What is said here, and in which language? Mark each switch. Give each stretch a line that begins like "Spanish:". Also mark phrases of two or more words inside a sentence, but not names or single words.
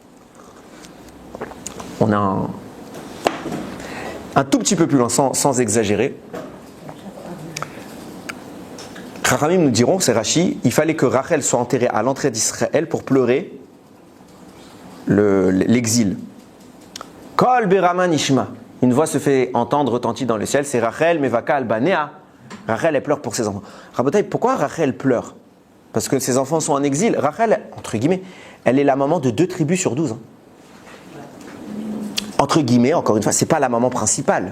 French: On a un tout petit peu plus loin, sans exagérer. Chachamim nous diront, c'est Rashi, il fallait que Rachel soit enterrée à l'entrée d'Israël pour pleurer l'exil.
Hebrew: קול ברמה נשמע.
French: Une voix se fait entendre, retentit dans le ciel, c'est Rachel
Hebrew: מבכה על בניה.
French: Rachel, elle pleure pour ses enfants. Rabotai, pourquoi Rachel pleure? Parce que ses enfants sont en exil. Rachel, entre guillemets, elle est la maman de 2 tribus sur 12. Entre guillemets, encore une fois, c'est pas la maman principale.